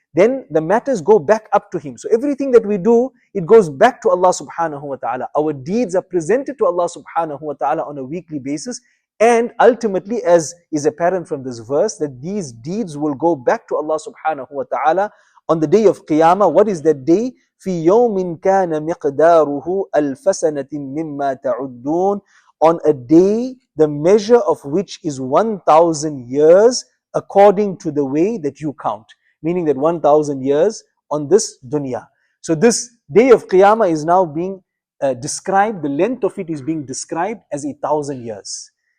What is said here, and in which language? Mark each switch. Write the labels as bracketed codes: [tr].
[en] Then the matters go back up to him. So everything that we do, it goes back to Allah subhanahu wa ta'ala. Our deeds are presented to Allah subhanahu wa ta'ala on a weekly basis. And ultimately, as is apparent from this verse, that these deeds will go back to Allah subhanahu wa ta'ala on the day of Qiyamah. What is that day? [ar] في يوم كان مقداره ألف سنة مما تعدون. [en] On a day, the measure of which is 1,000 years according to the way that you count. Meaning that 1,000 years on this dunya. So this day of Qiyamah is now being described, the length of it is being described as 1,000 years.